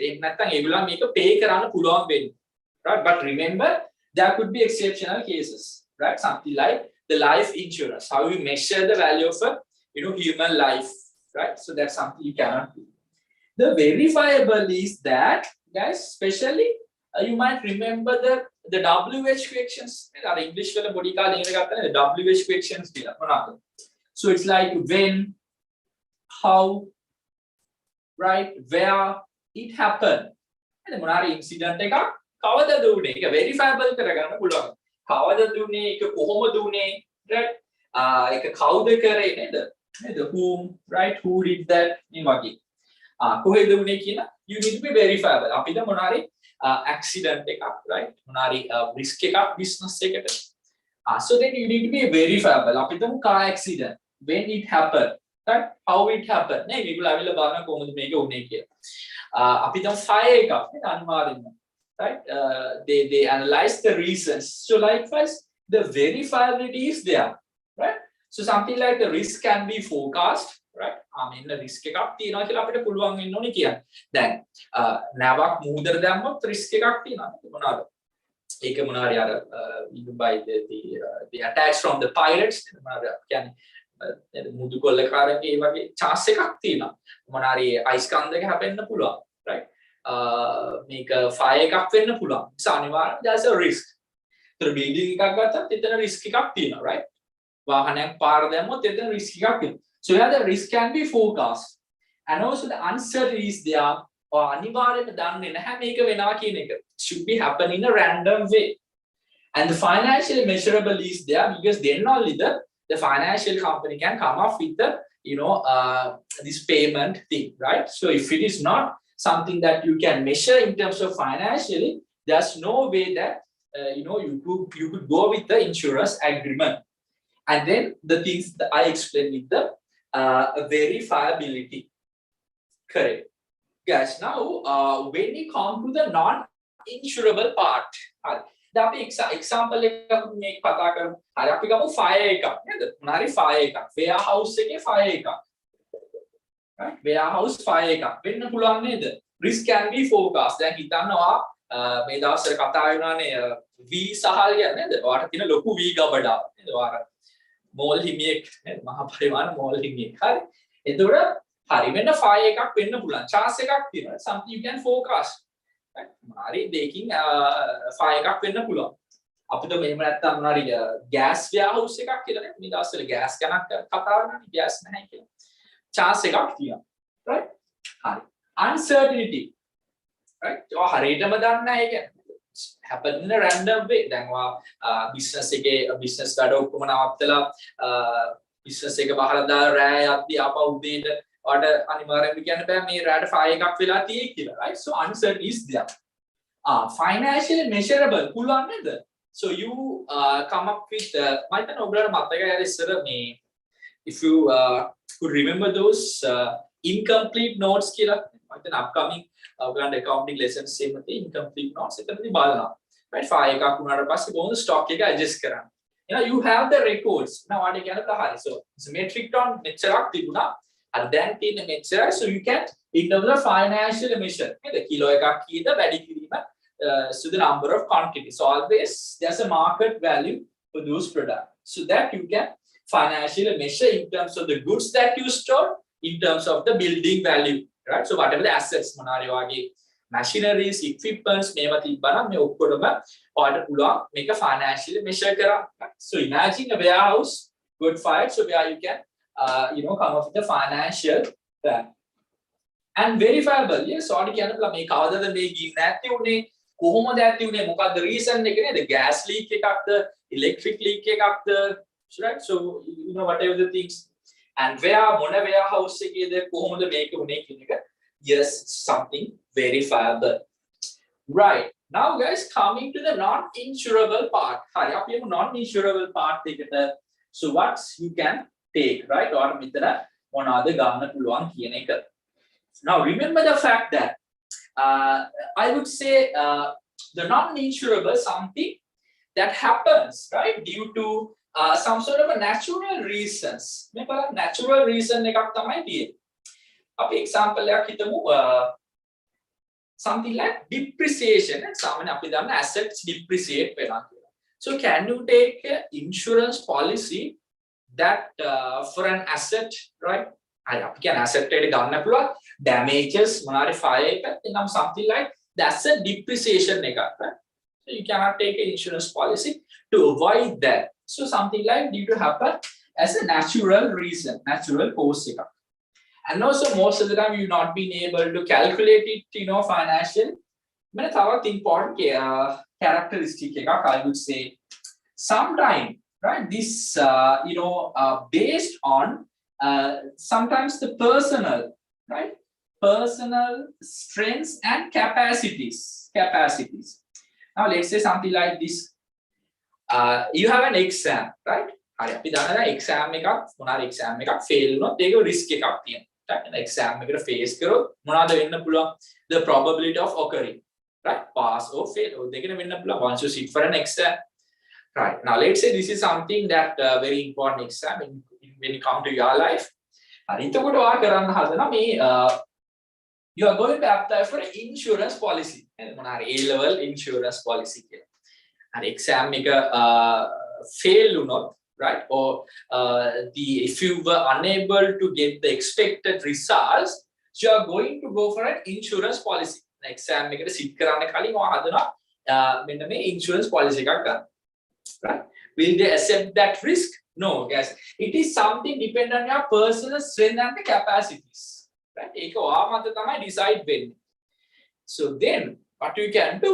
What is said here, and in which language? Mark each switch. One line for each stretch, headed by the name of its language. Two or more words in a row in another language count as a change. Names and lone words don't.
Sinhala: එහෙම නැත්නම් ඒගොල්ලන් මේක pay කරන්න පුළුවන් වෙන්නේ.
English: Right? But remember there could be exceptional cases, right? Something like the life insurance, how you measure the value of a human life, right? So that's something you cannot do. The verifiable is that, guys, especially you might remember the WH questions. Our English
Sinhala: වල පොඩි කාලේ ඉගෙන ගත්තා නේද?
English: WH questions
Sinhala: කියලා මොනවාද?
English: So it's like when, how, right, where, it happened.
Sinhala: And මොන හරි incident එකක් කවදද උනේ? ඒක verifiable කරගන්න පුළුවන්. කවදද උනේ? ඒක කොහොමද උනේ? right? ඒක කවුද කරේ නේද?
English: Whom, right? Who did that?
Sinhala: මේ වගේ. කොහෙද උනේ කියලා
English: you need to be verifiable.
Sinhala: අපිට මොන හරි accident එකක්, right? මොන හරි risk එකක් business එකට.
English: So then you need to be verifiable. අපිට car accident, when it happened, right? How it happened.
Sinhala: නේ මේගොල්ලෝ අවිල බලන කොහොමද මේක උනේ කියලා. අපිට fire එකක් නේද අනිවාර්යෙන්ම.
English: Right? They analyze the reasons. So likewise, the verifiability is there, right? So something like the risk can be forecast, right?
Sinhala: මෙන්න risk එකක් තියෙනවා කියලා අපිට පුළුවන් වෙන්න ඕනේ කියන්නේ. දැන් නැවක් මූදර දැම්මොත් risk එකක් තියෙනවා. මොනවාද? ඒක මොනවා හරි අර
English: by the attacks from the pirates
Sinhala: මොනවාද කියන්නේ මුදු කොල්ලකාරන්ගේ ඒ වගේ chance එකක් තියෙනවා. මොනවා හරි ice කන්දක හැපෙන්න පුළුවන්, right? මේක fire එකක් වෙන්න පුළුවන්. ඒ අනිවාර්යයෙන්
English: there's a risk.
Sinhala: ඒතර building එකක් ගත්තත් එතන risk එකක් තියෙනවා, right? වාහනයක් පාර දැම්මොත් එතන risk එකක් තියෙනවා.
English: So here the risk can be forecast. And also the uncertainty is there.
Sinhala: or අනිවාර්යයෙන්ම දන්නේ නැහැ මේක වෙනවා කියන එක.
English: Should be happen in a random way. And the financial measurable is there because then only the financial company can come up with the this payment thing, right? So if it is not something that you can measure in terms of financially, there's no way that you could go with the insurance agreement. And then the things that I explained with the verifiability. Correct. Guys, now when we come to the non-insurable part,
Sinhala: දැන් අපි example එකක් මේක කතා කරමු. හරි අපි ගමු fire එකක් නේද? මොනාරි fire එකක්. warehouse එකේ fire එකක්. right? warehouse fire එකක් වෙන්න පුළුවන් නේද?
English: risk can be forecast.
Sinhala: දැන් හිතන්නවා මේ දවස්වල කතා වෙනවානේ V සහල් කියන්නේ නේද? ඔයාලට තියෙන ලොකු V ගබඩාව නේද? ඔයාලා මෝල් හිමියෙක් නේද? මහා පරිමාණ මෝල් හිමියෙක්. හරි. එතකොට හරි වෙන්න fire එකක් වෙන්න පුළුවන්. chance එකක් තියෙනවා.
English: something you can forecast.
Sinhala: හරි දෙකින් fire එකක් වෙන්න පුළුවන්. අපිට මෙහෙම නැත්තම් මොනාරි gas warehouse එකක් කියලා නේ. මේ දවස්වල gas ගැන කතා කරනවානේ gas නැහැ කියලා. chance එකක් තියෙනවා. right? හරි. uncertainty. right? ඔය හරියටම දන්නේ නැහැ ඒක.
English: happen in a random way.
Sinhala: දැන් ඔයා business එකේ business වැඩ ඔක්කොම නවත්තලා business එක බහලා දාලා රෑ යද්දි ආපහු උදේට ඔයාලට අනිවාර්යෙන්ම කියන්න බෑ මේ රෑට ෆයි එකක් වෙලා තියෙයි කියලා,
English: right? So uncertainty is there. Financially measurable
Sinhala: පුළුවන් නේද?
English: So you come up with
Sinhala: මම හිතන්නේ ඔයගොල්ලන්ට මතකයි අර ඉස්සර මේ
English: if you could remember those incomplete notes
Sinhala: කියලා මම හිතන්නේ upcoming ඔයගොල්ලන්ට
English: accounting lessons
Sinhala: එකේ
English: incomplete notes
Sinhala: එතනදී බලනවා, right? ෆයි එකක් වුණාට පස්සේ කොහොමද stock එක adjust කරන්නේ?
English: You have the records. Now what you can do? So it's metric ton
Sinhala: මෙච්චරක් තිබුණා.
English: And then
Sinhala: තියෙන මෙච්චරයි.
English: So you can in terms of financial measure.
Sinhala: නේද? කිලෝ එකක් කීයද වැඩි කිරීම
English: so the number of quantity. So always there's a market value for those products. So that you can financially measure in terms of the goods that you store, in terms of the building value, right? So whatever the assets
Sinhala: මොනාරි වගේ machineries, equipments මේවා තිබ්බනම් මේ ඔක්කොම ඔයාලට පුළුවන් මේක
English: financially measure
Sinhala: කරන්න.
English: So imagine a warehouse good fired, so where you can come up with a financial plan and verifiable. Yes,
Sinhala: ඔයාලට කියන්න පුළුවන් මේ කවදද මේ ගින්න ඇති උනේ, කොහොමද ඇති උනේ, මොකක්ද reason එක නේද?
English: gas leak
Sinhala: එකක්ද,
English: electric leak
Sinhala: එකක්ද, right?
English: So whatever the things, and
Sinhala: මොන warehouse එකේද කොහොමද මේක උනේ කියන එක.
English: Yes, something verifiable. Right. Now guys, coming to the non-insurable part.
Sinhala: Hari අපි
English: non-insurable part
Sinhala: එකට.
English: So what you can take, right?
Sinhala: Or මෙතන මොනවාද ගන්න පුළුවන් කියන එක.
English: Now remember the fact that I would say the non-insurable something that happens, right, due to some sort of a natural reasons.
Sinhala: මේ බලන්න
English: natural reason
Sinhala: එකක් තමයි තියෙන්නේ. අපි example එකක් හිතමු
English: something like depreciation.
Sinhala: සාමාන්‍ය අපි දන්න assets depreciate වෙනවා කියලා.
English: So can you take an insurance policy that for an asset, right?
Sinhala: අපි කියන asset එකට ගන්න පුළුවන් damages මොනාරි fire එකක් එනම්
English: something like the asset depreciation
Sinhala: එකක්, right?
English: So you cannot take an insurance policy to avoid that. So something like due to happen as a natural reason, natural cause එකක්. And also most of the time you've not been able to calculate it, financially. But thawath important characteristic එකක් I would say. Sometimes, right, this based on sometimes the personal, right, personal strengths and capacities. Now let's say something like this. You have an exam, right?
Sinhala: හරි අපි දන්නවා exam එකක් මොනාරි exam එකක් fail වුණොත් ඒක risk එකක් තියෙනවා. right? exam එකට face කරොත් මොනවාද වෙන්න පුළුවන්?
English: The probability of occurring, right? Pass or fail.
Sinhala: ඔය දෙකම වෙන්න පුළුවන්
English: once you sit for an exam. Right. Now let's say this is something that very important exam when you come to your life.
Sinhala: හරි එතකොට ඔයා කරන්න හදනවා මේ
English: you are going to apply for an insurance policy.
Sinhala: මොනාරි
English: A level insurance policy
Sinhala: කියලා. හරි exam එක fail වුණොත්,
English: right, or if you were unable to get the expected results, so you are going to go for an insurance policy.
Sinhala: exam එකට sit කරන්න කලින් ඔයා හදනවා මෙන්න මේ insurance policy එකක් ගන්න.
English: Right? Will they accept that risk? No, guys. It is something depend on your personal strength and the capacities. Right?
Sinhala: ඒක ඔයා මත තමයි decide වෙන්නේ.
English: So then what you can do?